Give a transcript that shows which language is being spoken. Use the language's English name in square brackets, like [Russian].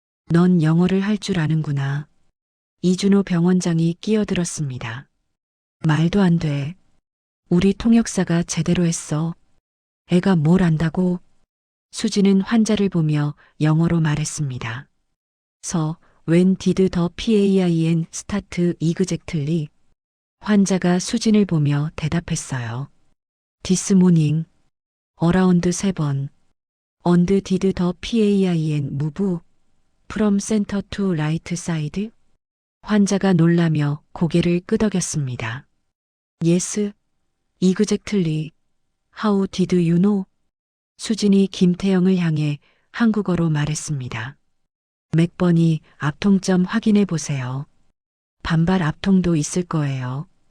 [Korean] 넌 영어를 할 줄 아는구나. 이준호 병원장이 끼어들었습니다. 말도 안 돼. 우리 통역사가 제대로 했어. 애가 뭘 안다고? 수지는 환자를 보며 영어로 말했습니다. [English] when did the PAIN start exactly? [Korean] 환자가 수진을 보며 대답했어요. [English] This morning, around 7. And did the PAIN move from center to right side? [Korean] 환자가 놀라며 고개를 끄덕였습니다. [English] Yes, exactly. How did you know? [Korean] 수진이 김태영을 향해 한국어로 말했습니다. 몇 번이 압통점 확인해 보세요. 반발 압통도 있을 거예요.